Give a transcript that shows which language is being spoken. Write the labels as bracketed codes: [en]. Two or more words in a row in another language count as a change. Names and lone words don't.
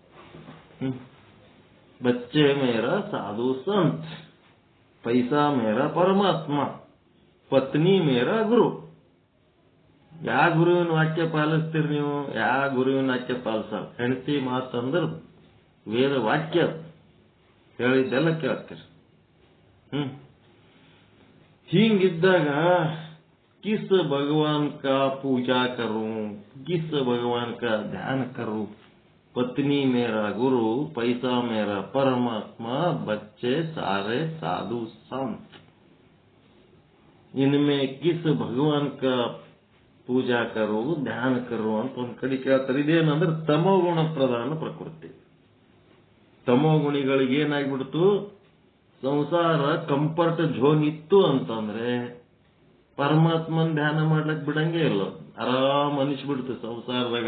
[hi] बच्चे मेरा साधु संत, पैसा मेरा परमात्मा, पत्नी मेरा गुरु. [kn] ಯಾ ಗುರುವಿನ ವಾಕ್ಯ ಪಾಲಿಸ್ತೀರಿ ನೀವು? ಯಾ ಗುರುವಿನ ವಾಕ್ಯ ಪಾಲಿಸಲ್ಲ. ಹೆಂಡತಿ ಮಾತಂದ್ರ ವೇದ ವಾಕ್ಯ ಹೇಳಿದ್ದೆಲ್ಲ ಕೇಳ್ತೀರಿ. [hi] ಹಿಂಗಿದ್ದಾಗ किस भगवान का पूजा करूं, किस भगवान का ध्यान करूं? पत्नी मेरा गुरु, पैसा मेरा परमात्मा, बच्चे सारे साधु संत. इनमें किस भगवान का पूजा करूं, ध्यान करूं [kn] ಅಂತ ಒಂದ್ ಕಡೆ ಕೇಳ್ತಾರೆ. ಇದೇನಂದ್ರೆ ತಮೋಗುಣ ಪ್ರಧಾನ ಪ್ರಕೃತಿ. ತಮೋಗುಣಿಗಳಿಗೆ ಏನಾಗ್ಬಿಡ್ತು? ಸಂಸಾರ [en] comfort zone [kn] ಇತ್ತು ಅಂತಂದ್ರೆ ಪರಮಾತ್ಮನ್ ಧ್ಯಾನ ಮಾಡ್ಲಕ್ ಬಿಡಂಗೆ ಇಲ್ಲ, ಆರಾಮ್ ಅನಿಸ್ಬಿಡ್ತು ಸಂಸಾರದಾಗ.